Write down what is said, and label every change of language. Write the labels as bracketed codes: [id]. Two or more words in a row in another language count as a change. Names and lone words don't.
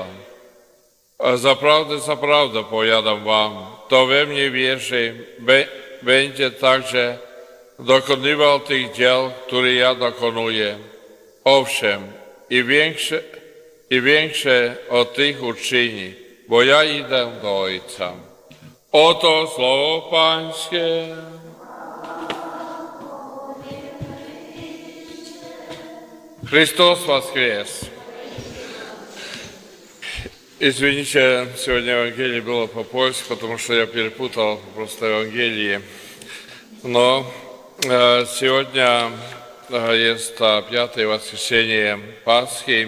[pl] A zaprawdę powiadam wam, kto we mnie wierzy, będzie także dokonywał tych dzieł, które ja dokonuję. Owszem, i większe od tych uczyni, bo ja idę do Ojca. Oto słowo Pańskie. [ru] Христос воскрес! Извините, сегодня Евангелие было по-польски, потому что я перепутал просто Евангелие. Но сегодня есть пятое воскресенье Пасхи.